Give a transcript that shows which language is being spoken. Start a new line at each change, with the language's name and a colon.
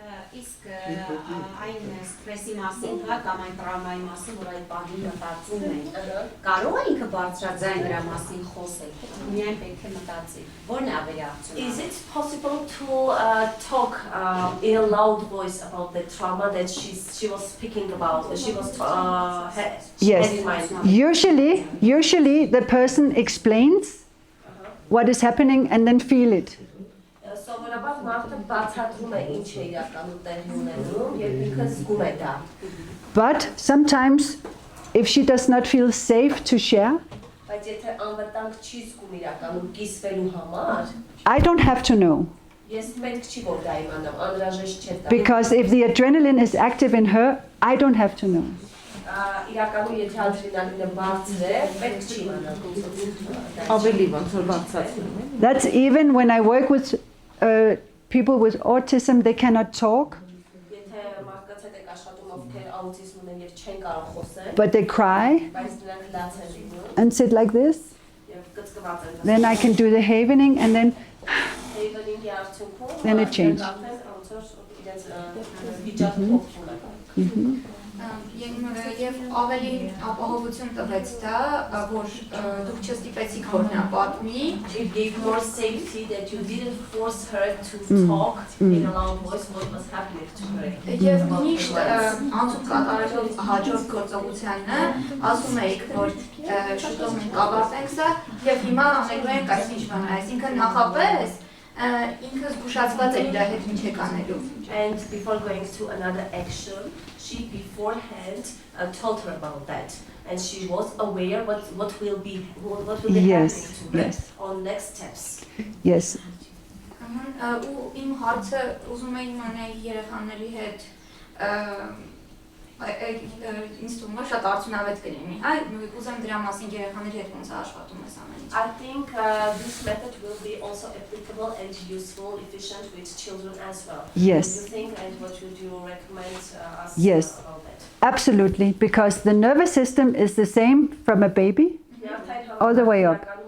Armenian: Իսկ այն սթրեսի մասին, հա, կամ այն տրավմայի մասին, որ այդ բանին մտածում է, կարող է ինքը բարձրաձայն դրա մասին խոսել, միայն պետք է մտածի, որն է ավելի արդյունավետ։
English: Is it possible to talk in a loud voice about the trauma that she was speaking about? She was had in mind. Yes. Usually the person explains what is happening and then feel it.
Armenian: Սովորաբար մարդը բացատրում է ինչ է իրականում տեղի ունենում եւ ինքը զգում է դա։
English: But sometimes if she does not feel safe to share,
Armenian: Բայց եթե անվտանգ չի զգում իրականում կիսվելու համար,
English: I don't have to know.
Armenian: ես պետք չի որ դա իմանամ, անհրաժեշտ չէ դա։
English: Because if the adrenaline is active in her, I don't have to know.
Armenian: Իրականում եթե ադրենալինը բարձր է, պետք չի իմանալ։ Ավելի ոնց որ բարձրացնում է։
English: That's even when I work with people with autism, they cannot talk,
Armenian: Եթե մարդկանց հետ եք աշխատում, ովքեր աուտիզմ ունեն եւ չեն կարող խոսել,
English: but they cry
Armenian: բայց նրանք լաց են լինում
English: and sit like this.
Armenian: եւ կծկված են։
English: Then I can do the havening and then
Armenian: Havening-ի արդյունքում
English: Then it changed.
Armenian: իրենց վիճակը փոխվում է։ Եվ ավելի ապահովություն տվեց դա, որ դուք չստիպեցիք որ նա պատմի։
English: It gave more safety that you didn't force her to talk in a loud voice what was happening to her.
Armenian: Եվ միշտ անցում կատարելով հաջորդ գործողությանը ասում էիք, որ շուտով մենք կավարտենք սա եւ հիմա անելու ենք այսինչ բան, այսինքն նախապես ինքը զգուշացված է իր հետ ինչ է կանելու։
English: And before going to another action, she beforehand told her about that, and she was aware what will be Yes, happening to her yes. on next steps. Yes.
Armenian: Ու իմ հարցը ուզում եմ իմանալ երեխաների հետ ինձ թվում է շատ արդյունավետ կլինի։ Այ ուզում դրա մասին երեխաների հետ ոնց է աշխատում ես ամեն ինչ։
English: I think this method will be also applicable and useful, efficient with children as well. Yes. What do you think and what would you recommend us Yes. about that? Absolutely, because the nervous system is the same from a baby all the way up.